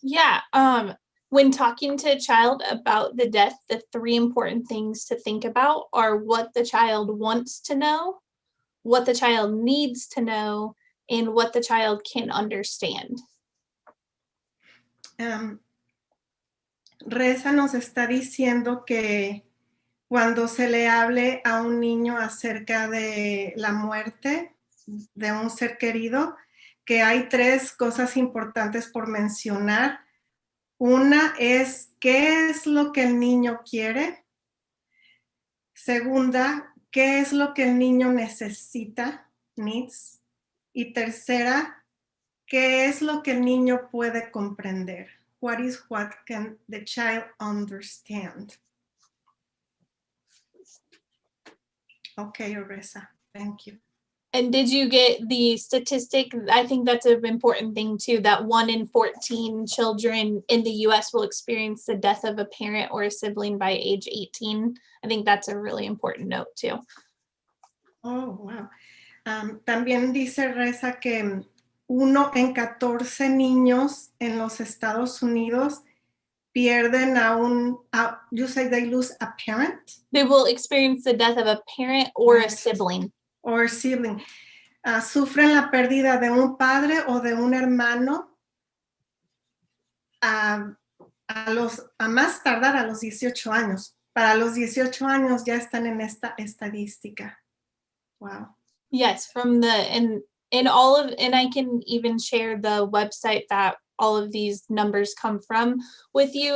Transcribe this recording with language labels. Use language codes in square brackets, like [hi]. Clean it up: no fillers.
[en] Yeah. When talking to a child about the death, the 3 important things to think about are what the child wants to know, what the child needs to know, and what the child can understand. [es] Reza nos está diciendo que cuando se le hable a un niño acerca de la muerte de un ser querido, que hay 3 cosas importantes por mencionar. Una es, ¿qué es lo que el niño quiere? Segunda, ¿qué es lo que el niño necesita? [en] Needs. [es] Y tercera, ¿qué es lo que el niño puede comprender? [en] What is what can the child understand? Okay, Oresa, thank you. And did you get the statistic? I think that's an important thing too, that 1 in 14 children in the US will experience the death of a parent or a sibling by age 18. I think that's a really important note too. Oh, wow. [es] También dice Reza que 1 en 14 niños en los Estados Unidos pierden [en] you say they lose a parent? They will experience the death of a parent or a sibling. Or sibling. [es] Sufren la pérdida de un padre o de un hermano a más tardar a los 18 años. Para los 18 años ya están en esta estadística. [en] Wow. Yes, from and I can even share the website that all of these numbers come from with you.